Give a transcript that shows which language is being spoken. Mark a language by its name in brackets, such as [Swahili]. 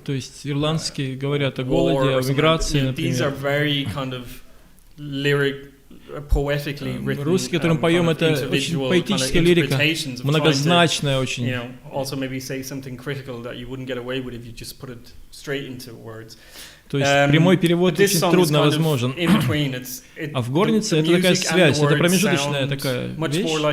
[Russian] То есть ирландские говорят о голоде, о миграции, например. [English] These are very kind of poetically written. [Russian] Русский, который мы поем, это очень поэтическая лирика, многозначная очень. [English] You know, also maybe say something critical that you wouldn't get away with if you just put it straight into words. [Russian] То есть прямой перевод очень трудно возможен. А в горнице это такая связь, это промежуточная такая вещь.